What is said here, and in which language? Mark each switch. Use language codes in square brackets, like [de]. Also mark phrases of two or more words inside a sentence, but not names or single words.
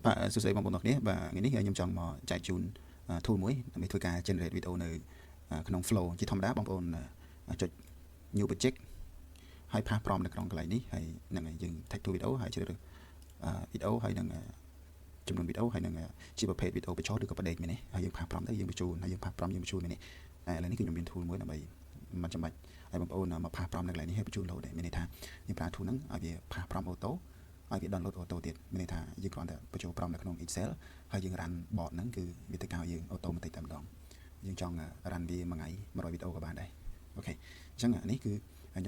[km] សួស្តីបងប្អូនទាំងគ្នាបាទថ្ងៃនេះខ្ញុំចង់មកចែកជូន tool មួយដើម្បីធ្វើការ [en] generate video [km] នៅក្នុង flow ជាធម្មតាបងប្អូនចុច [en] new project [km] ហើយផាស prompt នៅក្នុងកន្លែងនេះហើយនឹងយើង [en] tag to video [km] ហើយជ្រើសរើស video ហើយនឹងចំនួន video ហើយនឹងជាប្រភេទ video បញ្ចុះឬក៏បដិមែនទេហើយយើងផាស prompt ទៅយើងបញ្ជូនហើយយើងផាស prompt យើងបញ្ជូនមែនទេឥឡូវនេះគឺខ្ញុំមាន tool មួយដើម្បីមិនចាំបាច់ឲ្យបងប្អូ នមកផាស prompt នៅកន្លែងនេះហើយបញ្ជូន load ទេមានន័យថាយើងប្រើ tool ហ្នឹងឲ្យវាផាស [en] prompt auto [km] ឲ្យវា [en] download auto [km] ទៀតមានន័យថាយើងគ្រាន់តែបញ្ចូល prompt នៅក្នុង Excel ហើយយើង [en] run bot [km] ហ្នឹងគឺវាទៅកៅយើង automatic តែម្ដងយើងចង់ run វាមួយថ្ងៃ100 video ក៏បានដែរអូខេអញ្ចឹងនេះគឺខ្ញុំ